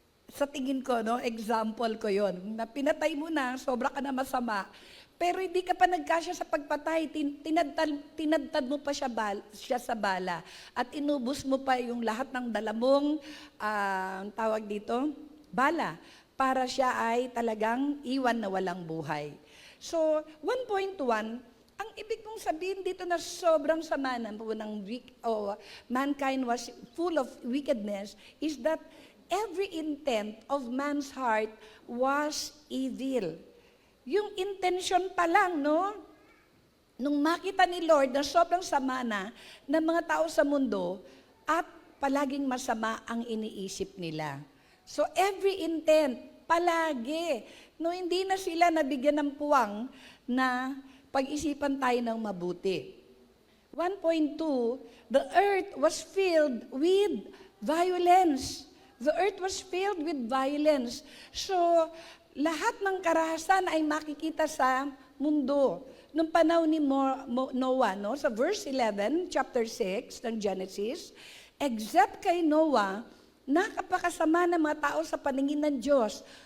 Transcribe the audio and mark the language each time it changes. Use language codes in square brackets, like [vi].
[tl] sa tingin ko, no, example ko yon na pinatay mo na, sobra ka na masama, pero hindi ka pa nagkasya sa pagpatay, tinadtad mo pa siya sa bala, at inubos mo pa yung lahat ng dala mong, ang tawag dito, bala, para siya ay talagang iwan na walang buhay. [en] So, 1.1, [tl] ang ibig mong sabihin dito na sobrang sama ng [en] mankind was full of wickedness is that every intent of man's heart was evil. [tl] Yung intention pa lang, no? Nung makita ni Lord na sobrang sama na ng mga tao sa mundo at palaging masama ang iniisip nila. So [en] every intent, [tl] palagi, no, hindi na sila nabigyan ng puwang na pag-isipan tayo ng mabuti. [en] 1.2, the earth was filled with violence. The earth was filled with violence. [tl] So, lahat ng karahasan ay makikita sa mundo. Nung panahon ni Noah, no, sa verse 11, chapter 6 ng Genesis, except kay Noah, nakapakasama ng mga tao sa paningin ng Diyos.